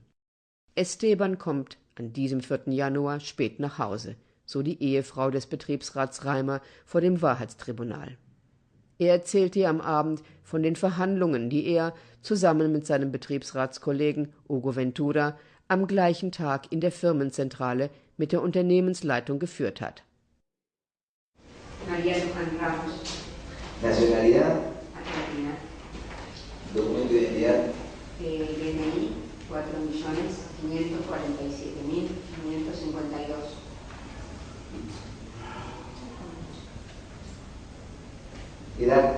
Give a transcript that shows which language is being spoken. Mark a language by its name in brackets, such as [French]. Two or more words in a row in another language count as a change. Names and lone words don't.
[German] Esteban kommt an diesem 4. Januar spät nach Hause, so die Ehefrau des Betriebsrats Reimer vor dem Wahrheitstribunal. Er erzählt ihr am Abend von den Verhandlungen, die er zusammen mit seinem Betriebsratskollegen Hugo Ventura am gleichen Tag in der Firmenzentrale mit der Unternehmensleitung geführt hat. [Spanish] María Luján Ramos. Nacionalidad. Argentina. Documento de identidad. DNI 4.547.552. Edad.